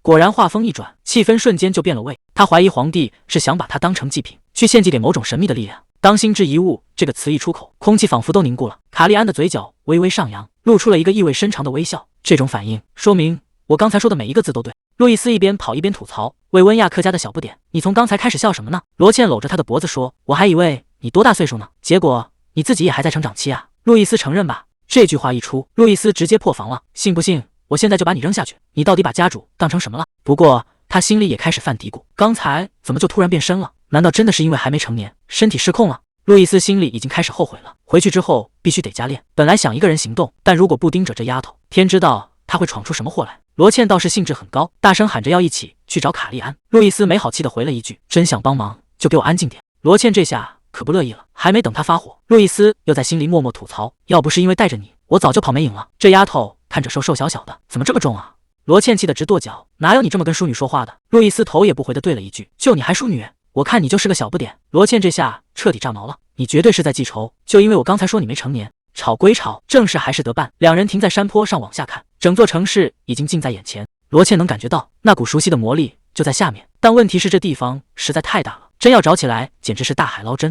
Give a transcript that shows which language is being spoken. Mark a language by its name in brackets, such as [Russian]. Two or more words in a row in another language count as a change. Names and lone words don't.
[Chinese] 果然話鋒一轉，氣氛瞬間就變了味。他懷疑皇帝是想把他當成祭品，去獻祭給某種神秘的力量。當心之一物這個詞一出口，空氣仿佛都凝固了。卡利安的嘴角微微上揚，露出了一個意味深長的微笑。這種反應說明我剛才說的每一個字都對。路易斯一邊跑一邊吐槽，維溫亞克家的小不點，你從剛才開始笑什麼呢？羅茜摟着他的脖子說，我還以為你多大歲數呢，結果你自己也還在成長期啊。路易斯承認吧。這句話一出，路易斯直接破防了，信不信我現在就把你扔下去？你到底把家主當成什麼了？不過他心裡也開始犯嘀咕，剛才怎麼就突然變身了？難道真的是因為還沒成年，身體失控了？路易斯心裡已經開始後悔了，回去之後必須得加練。本來想一個人行動，但如果不盯着這丫頭，天知道他會闖出什麼禍來。羅茜倒是興致很高，大聲喊着要一起去找卡利安。路易斯沒好氣地回了一句，真想幫忙就給我安靜點。羅茜這下可不樂意了，還沒等他發火，路易斯又在心裡默默吐槽，要不是因為帶着你，我早就跑沒影了。這丫頭看着瘦瘦小小的，怎麼這麼重啊？羅茜氣得直跺腳，哪有你這麼跟淑女說話的？路易斯頭也不回地對了一句，就你還淑女？我看你就是個小不點。羅茜這下徹底炸毛了，你絕對是在記仇，就因為我剛才說你沒成年。吵歸吵，正事還是得辦。兩人停在山坡上往下看，整座城市已經近在眼前。羅茜能感覺到那股熟悉的魔力就在下面，但問題是這地方實在太大了，真要找起來簡直是大海撈針。